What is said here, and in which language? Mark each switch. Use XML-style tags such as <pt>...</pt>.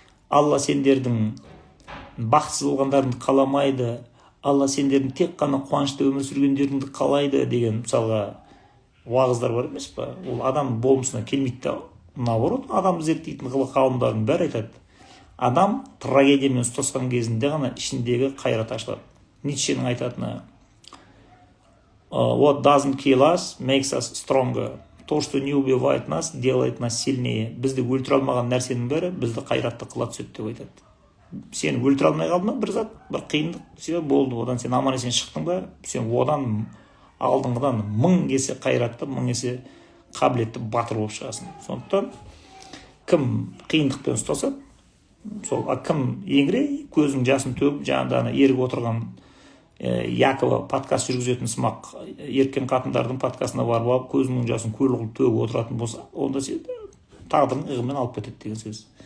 <kk>Алла сендердің бақытсыз болғандарыңды қаламайды, Алла сендердің тек қана қуанышты өмір сүргендеріңді қалайды деген мысалға уағыздар бар емес па? Ол адам болмысына келмейді да. Наоборот, адамды зерттейтін ғалымдардың бәрі айтады, адам трагедиямен ұстасқан кезінде ғана ішіндегі қайрат ашылады. Ницшенің айтатыны,</kk> <en>what doesn't kill us makes us stronger.</en> <ru>То, что не убивает нас, делает нас сильнее.</ru> <kk>Бізді өлтіре алмаған нәрсенің бәрі бізді қайратты қыла түседі деп айтады. Сен өлтіре алмай қалдың, бір зат, бір қиындық, все болды, одан сен аман есен шықтың ба, сен одан алдыңғыдан 1000 есе қайратты, 1000 есе қабілетті батыр болып шығасың. Сондықтан кім қиындықпен ұстаса, сол кім еңірей көзінің жасын төгіп, жаңағыда еріп отырған Якова подкаст жүргізетін сымақ еркен қатындардың подкастына барып алып, көзінің жасын көл қылып төгіп отыратын болса, онда сен тағдырың ығымен алып кетеді деген сөз.</kk>